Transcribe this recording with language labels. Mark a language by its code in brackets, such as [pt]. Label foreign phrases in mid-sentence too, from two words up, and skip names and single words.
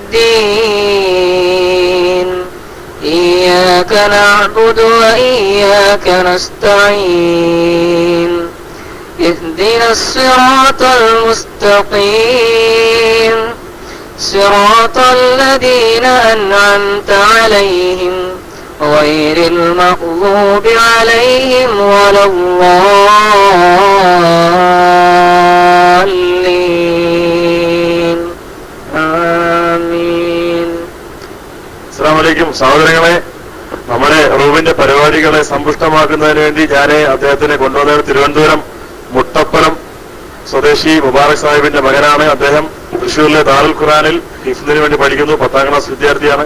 [ar] الدين إياك نعبد وإياك نستعين اهدنا الصراط المستقيم صراط الذين أنعمت عليهم غير المغضوب عليهم ولا الضالين. آمين. السلام عليكم. [ml] സഹോദരങ്ങളെ, നമ്മുടെ റൂമിന്റെ പരിപാടികളെ സമ്പുഷ്ടമാക്കുന്നതിന് വേണ്ടി ഞാൻ അദ്ദേഹത്തിനെ കൊണ്ടുവന്നത് തിരുവനന്തപുരം മുട്ടപ്പലം സ്വദേശി മുബാറക് സാഹിബിന്റെ മകനാണ്. അദ്ദേഹം തൃശ്ശൂരിലെ ദാറുൽ ഖുർആനിൽ ഹിഫ്ദിന് വേണ്ടി പഠിക്കുന്നു. 10ാം ക്ലാസ് വിദ്യാർത്ഥിയാണ്.